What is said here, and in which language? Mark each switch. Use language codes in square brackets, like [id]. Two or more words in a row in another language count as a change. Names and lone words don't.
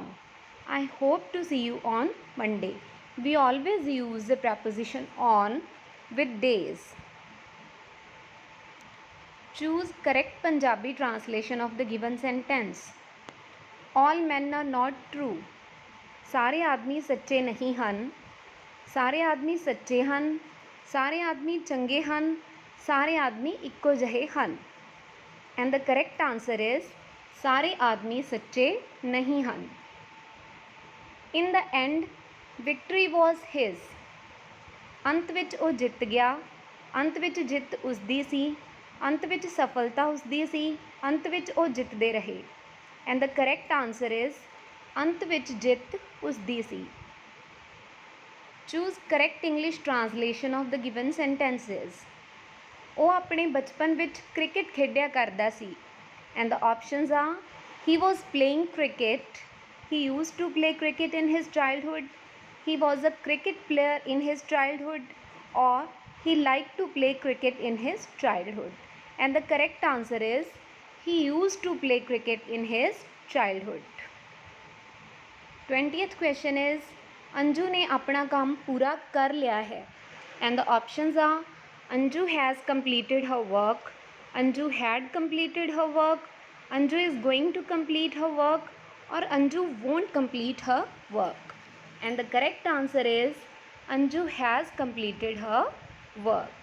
[en] I hope to see you on Monday. We always use the preposition on with days. Choose correct Punjabi translation of the given sentence. All men are not true. [pa] ਸਾਰੇ ਆਦਮੀ ਸੱਚੇ ਨਹੀਂ ਹਨ. ਸਾਰੇ ਆਦਮੀ ਸੱਚੇ ਹਨ. ਸਾਰੇ ਆਦਮੀ ਚੰਗੇ ਹਨ. ਸਾਰੇ ਆਦਮੀ ਇੱਕੋ ਜਿਹੇ ਹਨ. [en] And the correct answer is [pa] ਸਾਰੇ ਆਦਮੀ ਸੱਚੇ ਨਹੀਂ ਹਨ. [en] In the end, victory was his. [pa] ਅੰਤ ਵਿੱਚ ਉਹ ਜਿੱਤ ਗਿਆ. ਅੰਤ ਵਿੱਚ ਜਿੱਤ ਉਸਦੀ ਸੀ. ਅੰਤ ਵਿੱਚ ਸਫਲਤਾ ਉਸਦੀ ਸੀ. ਅੰਤ ਵਿੱਚ ਉਹ ਜਿੱਤਦੇ ਰਹੇ. [en] And the correct answer is [pa] ਅੰਤ ਵਿੱਚ ਜਿੱਤ ਉਸਦੀ ਸੀ. [en] Choose correct English translation of the given sentences. [pa] ਉਹ ਆਪਣੇ ਬਚਪਨ ਵਿੱਚ ਕ੍ਰਿਕਟ ਖੇਡਿਆ ਕਰਦਾ ਸੀ. [en] And the options are, he was playing cricket. He used to play cricket in his childhood. He was a cricket player in his childhood. Or he liked to play cricket in his childhood. And the correct answer is, he used to play cricket in his childhood. 20th question is, [pa] ਅੰਜੂ ਨੇ ਆਪਣਾ ਕੰਮ ਪੂਰਾ ਕਰ ਲਿਆ ਹੈ. [en] And the options are, Anju has completed her work. Anju had completed her work. Anju is going to complete her work. Or Anju won't complete her work. And the correct answer is Anju has completed her work.